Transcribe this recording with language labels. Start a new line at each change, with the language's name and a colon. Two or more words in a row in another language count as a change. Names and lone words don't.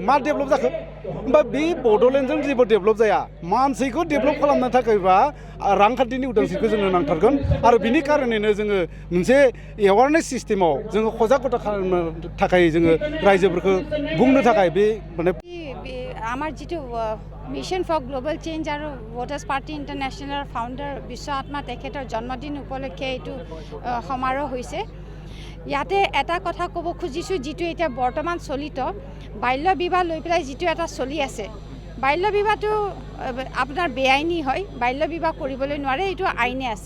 Bodo: मा डेभलप जाखो? होमबा बे बड'लेण्डजों जेबो डेभलप जाया। मानसिखौ डेभलप खालामनो थाखायबा रांखान्थिनि उदांस्रिखौ जोंनो नांथारगोन। आरो बिनि कारनैनो जोङो मोनसे
English: awareness system
Bodo: जोङो सजागता खालामनो थाखाय जोङो रायजोफोरखौ बुंनो थाखाय बे माने
Assamese: আমাৰ যিটো মিছন ফৰ গ্লোবেল চেঞ্জ আৰু ভোটাৰ্ছ পাৰ্টি ইণ্টাৰনেশ্যনেলৰ ফাউণ্ডাৰ বিশ্ব আত্মা তেখেতৰ জন্মদিন উপলক্ষে এইটো সমাৰোহ হৈছে। ইয়াতে এটা কথা ক'ব খুজিছোঁ, যিটো এতিয়া বৰ্তমান চলিত বাল্য বিবাহ লৈ পেলাই যিটো এটা চলি আছে, বাল্য বিবাহটো আপোনাৰ বেআইনী হয়, বাল্য বিবাহ কৰিবলৈ নোৱাৰে, এইটো আইনে আছে।